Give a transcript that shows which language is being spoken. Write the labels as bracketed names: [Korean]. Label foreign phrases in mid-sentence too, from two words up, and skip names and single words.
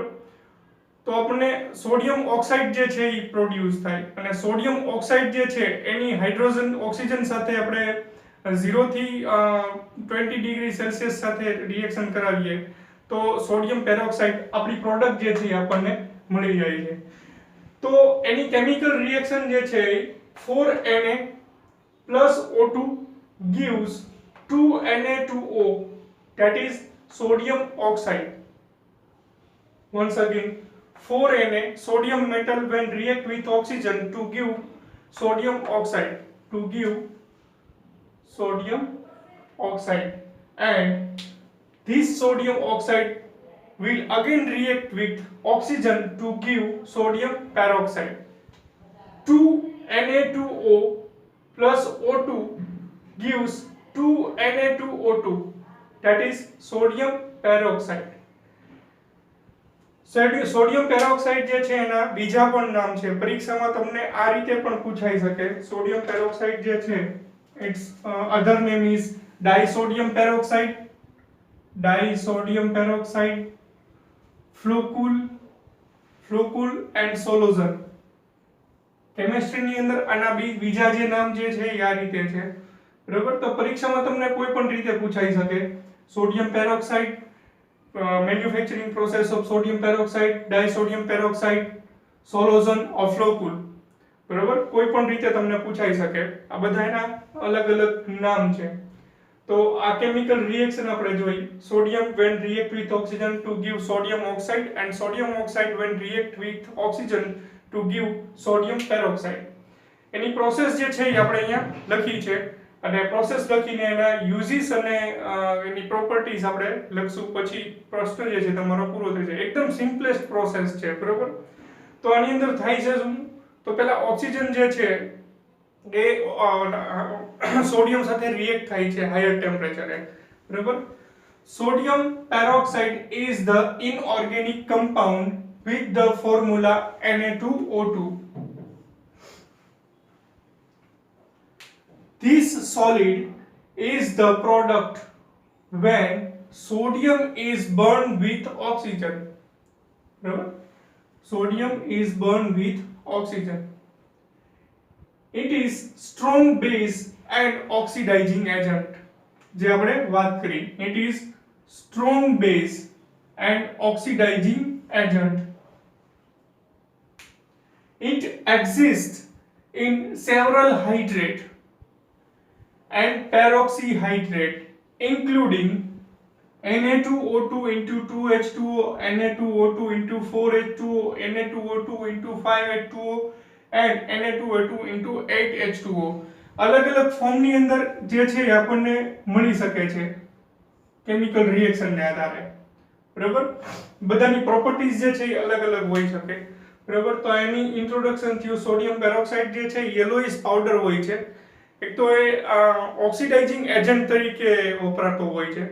[Gujarati] તો આપણને [English] sodium oxide [Gujarati] જે છે એ પ્રોડ્યુસ થાય અને [English] sodium oxide [Gujarati] જે છે એની હાઇડ્રોજન ઓક્સિજન સાથે આપણે 0 થી 20 [English] degree Celsius [Gujarati] સાથે રિએક્શન કરાવીએ તો [English] sodium peroxide [Gujarati] આપણી પ્રોડક્ટ જે છે એ આપણને મળી જાય છે. તો એની [English] chemical reaction [Gujarati] જે છે [English] 4Na plus O2 gives 2Na2O, that is sodium oxide. Once again, 4Na sodium metal when react with oxygen to give sodium oxide, and this sodium oxide will again react with oxygen to give sodium peroxide. 2Na2O plus O2 gives 2Na2O2, that is sodium peroxide. sodium peroxide [Gujarati] જે છે એના બીજા પણ નામ છે. પરીક્ષામાં તમને આ રીતે પણ પૂછાઈ શકે. [English] sodium peroxide [Gujarati] જે છે [English] its other name is disodium peroxide, flucul and solozon. [Gujarati] કેમિસ્ટ્રીની અંદર આના બીજા જે નામ જે છે એ આ રીતે છે. બરાબર. તો પરીક્ષામાં તમને કોઈ પણ રીતે પૂછાઈ શકે. [English] sodium peroxide, manufacturing process of sodium peroxide, disodium peroxide, સોલોઝન or ફ્લોકુલ. [Gujarati] બરાબર. કોઈ પણ રીતે તમને પૂછાઈ શકે. આ બધા એના અલગ અલગ નામ છે. તો આ [English] chemical reaction [Gujarati] આપણે જોઈ. [English] સોડિયમ when react with oxygen to give sodium oxide and sodium oxide when react with oxygen to give sodium peroxide. [Gujarati] એની પ્રોસેસ જે છે એ આપણે અહીંયા લખી છે અને પ્રોસેસ લખીને એના યુઝિસ અને એની પ્રોપર્ટીઝ આપણે લખશું. પછી પ્રશ્ન જે છે તમારો પૂરો થઈ જાય. એકદમ [English] simplest process [Gujarati] છે. બરોબર. તો આની અંદર થાય છે શું? તો પહેલા ઓક્સિજન જે છે એ સોડિયમ સાથે રિએક્ટ થાય છે [English] higher temperature. બરોબર. sodium peroxide is the inorganic compound with the formula Na2O2. This solid is the product when sodium is burned with oxygen. Right? Sodium is burned with oxygen. It is strong base and oxidizing agent. [Gujarati] જે આપણે વાત કરી. [English] It is strong base and oxidizing agent. It exists in several hydrate and peroxyhydrate including Na2O2 into 2H2O, Na2O2 into 4H2O, Na2O2 into 5H2O and Na2O2 into 8H2O. [Gujarati] અલગ અલગ ફોર્મની અંદર જે છે એ આપણને મળી શકે છે [English] chemical reaction [Gujarati] આધારે. બરાબર, બધાની પ્રોપર્ટીઝ જે છે એ અલગ અલગ હોઈ શકે, બરાબર. તો એની ઇન્ટ્રોડક્શન થયું. [English] sodium peroxide [Gujarati] જે છે [English] yellowish powder [Gujarati] હોય છે. એક તો એ [English] oxidizing agent [Gujarati] તરીકે વપરાતો હોય છે.